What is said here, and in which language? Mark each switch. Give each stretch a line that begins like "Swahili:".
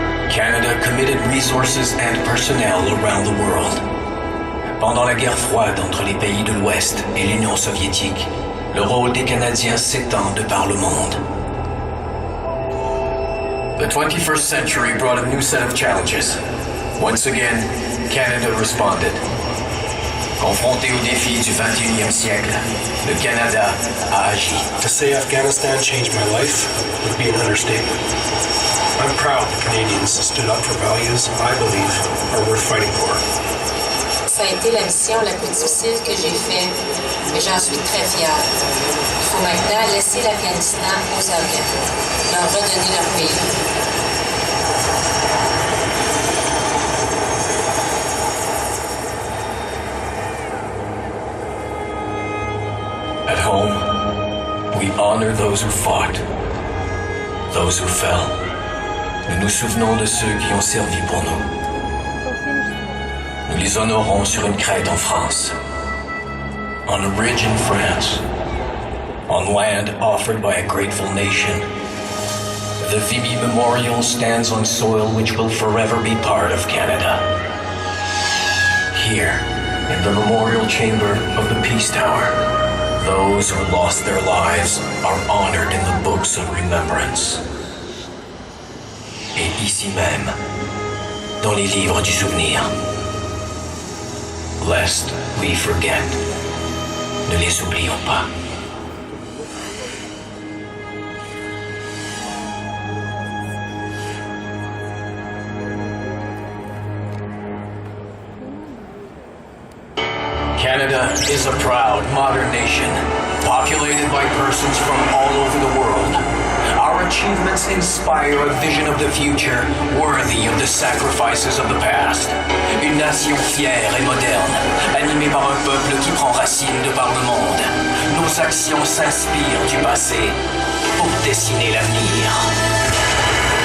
English: Canada committed resources and personnel around the world.
French: Pendant la guerre froide entre les pays de l'Ouest et l'Union soviétique, le rôle des Canadiens s'étend de par le monde.
English: The 21st century brought a new set of challenges. Once again, Canada responded.
French: Confronté aux défis du 21e siècle, le Canada a agi.
English: To say Afghanistan changed my life would be an understatement. I'm proud the Canadians stood up for values I believe are worth fighting for.
French: Ça a été la mission la plus difficile que j'ai faite, mais j'en suis très fière. Il faut maintenant laisser l'Afghanistan aux Afghans, leur redonner leur pays.
English: At home, we honor those who fought, those who fell.
French: Nous nous souvenons de ceux qui ont servi pour nous. Nous les honorons sur une crête en France,
English: on a ridge in France, on land offered by a grateful nation. The Vimy Memorial stands on soil which will forever be part of Canada. Here, in the memorial chamber of the Peace Tower, those who lost their lives are honored in the books of remembrance.
French: Et ici même, dans les livres du souvenir.
English: Lest we forget.
French: Ne les oublions pas.
English: Canada is a proud, modern nation, populated by persons from all over the world. Our achievements inspire a vision of the future worthy of the sacrifices of the past.
French: Une nation fière et moderne, animée par un peuple qui prend racine de par le monde. Nos actions s'inspirent du passé pour dessiner l'avenir.